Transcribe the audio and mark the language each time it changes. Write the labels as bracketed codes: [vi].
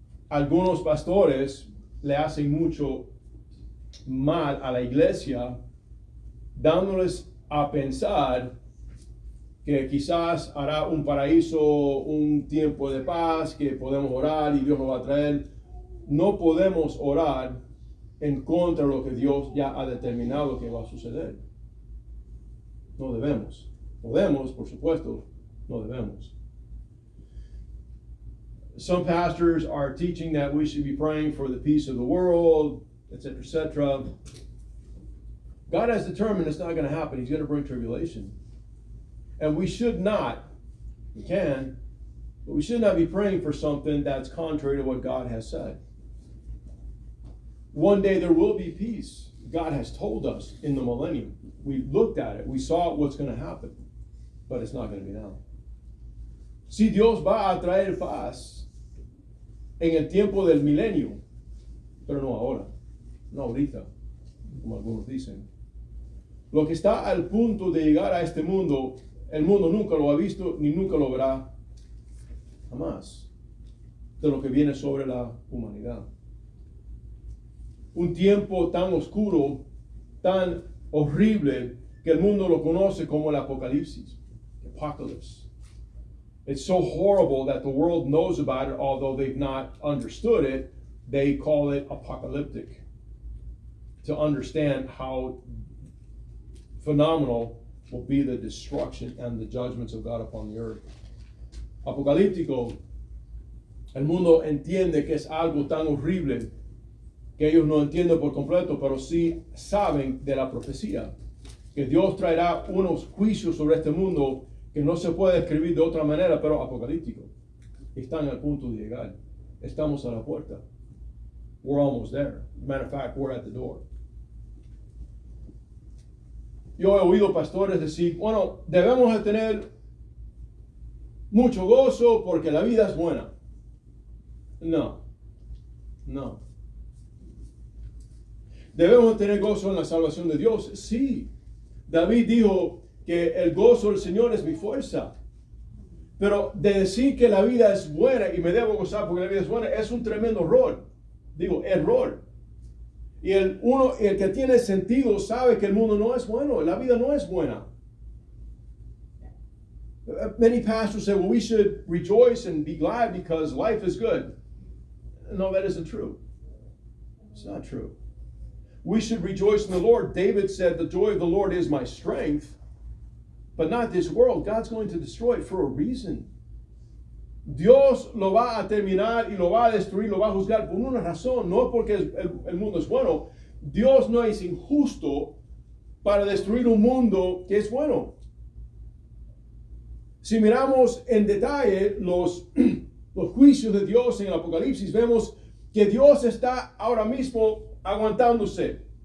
[es] Algunos pastores le hacen mucho mal a la iglesia, dándoles a pensar que quizás hará un paraíso, un tiempo de paz, que podemos orar y Dios nos va a traer. No podemos orar en contra de lo que Dios ya ha determinado que va a suceder. No debemos. Podemos, por supuesto, no debemos. [en] Some pastors are teaching that we should be praying for the peace of the world, etc., etc. God has determined it's not going to happen. He's going to bring tribulation. And we should not, we can, but we should not be praying for something that's contrary to what God has said. One day there will be peace. God has told us in the millennium. We looked at it. We saw what's going to happen. But it's not going to be now. [es] Si Dios va a traer paz en el tiempo del milenio, pero no ahora, no ahorita, como algunos dicen. Lo que está al punto de llegar a este mundo, el mundo nunca lo ha visto ni nunca lo verá jamás, de lo que viene sobre la humanidad. Un tiempo tan oscuro, tan horrible, que el mundo lo conoce como el Apocalipsis. [en] Apocalypse. It's so horrible that the world knows about it, although they've not understood it. They call it apocalyptic. To understand how phenomenal will be the destruction and the judgments of God upon the earth. [es] Apocalíptico. El mundo entiende que es algo tan horrible que ellos no entienden por completo, pero sí saben de la profecía, que Dios traerá unos juicios sobre este mundo que no se puede escribir de otra manera, pero apocalíptico. Están al punto de llegar. Estamos a la puerta. [en] We're almost there. Matter of fact, we're at the door. [es] Yo he oído pastores decir, bueno, debemos de tener mucho gozo porque la vida es buena. No. ¿Debemos tener gozo en la salvación de Dios? Sí. David dijo que el gozo del Señor es mi fuerza. Pero de decir que la vida es buena y me debo gozar porque la vida es buena es un tremendo error. Digo, error. Y el que tiene sentido sabe que el mundo no es bueno, la vida no es buena. [en] Many pastors say, well, we should rejoice and be glad because life is good. No, that isn't true. It's not true. We should rejoice in the Lord. David said, the joy of the Lord is my strength, but not this world. God's going to destroy it for a reason. [es] Dios lo va a terminar y lo va a destruir, lo va a juzgar por una razón, no porque el mundo es bueno. Dios no es injusto para destruir un mundo que es bueno. Si miramos en detalle los juicios de Dios en el Apocalipsis, vemos que Dios está ahora mismo aguantándose.